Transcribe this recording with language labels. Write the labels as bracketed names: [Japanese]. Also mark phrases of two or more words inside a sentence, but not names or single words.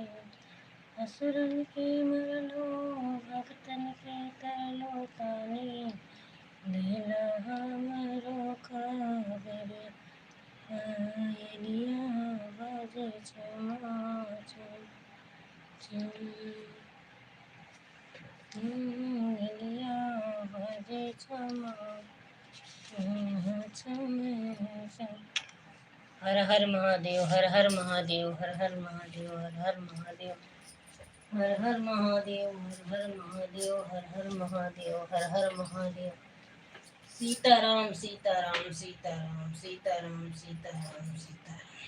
[Bhojpuri] असुरन के मरलो, भक्तन के तरलो तानी, लेला हमरो खबर। आयलिया बजे क्षमा आयलिया बजे क्षमा। हर हर महादेव, हर हर महादेव, हर हर महादेव, हर हर महादेव, हर हर महादेव, हर हर महादेव, हर हर महादेव, हर हर महादेव। सीताराम सीताराम सीताराम सीताराम सीताराम सीताराम।